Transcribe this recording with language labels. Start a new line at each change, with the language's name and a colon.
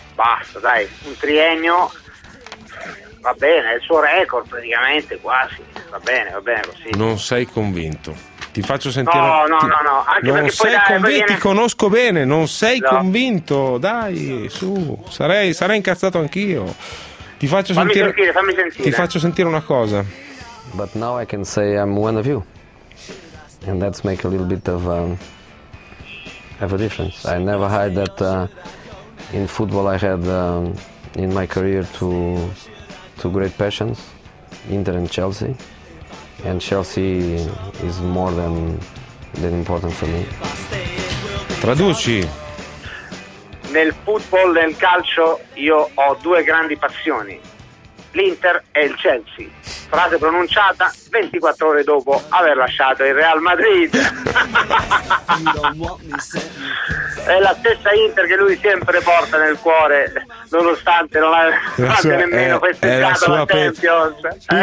Italian: Basta, dai, un triennio va bene, è il suo record praticamente, quasi. Va bene così. Non sei convinto. Ti faccio sentire. No, anche non perché sei poi, convinto, viene... ti conosco bene, non sei convinto. Dai, su, sarei incazzato anch'io. Ti faccio fammi sentire. Ti faccio sentire una cosa.
English: But now I can say I'm one of you. And that's make a little bit of have a difference. I never hide that in football I had in my career two great passions, Inter and Chelsea. And Chelsea is more than important for me.
Italian: Traduci. Nel football, nel calcio, io ho due grandi passioni, l'Inter e il Chelsea. Frase pronunciata 24 ore dopo aver lasciato il Real Madrid. È la stessa Inter che lui sempre porta nel cuore, nonostante non abbia nemmeno festeggiato la Champions.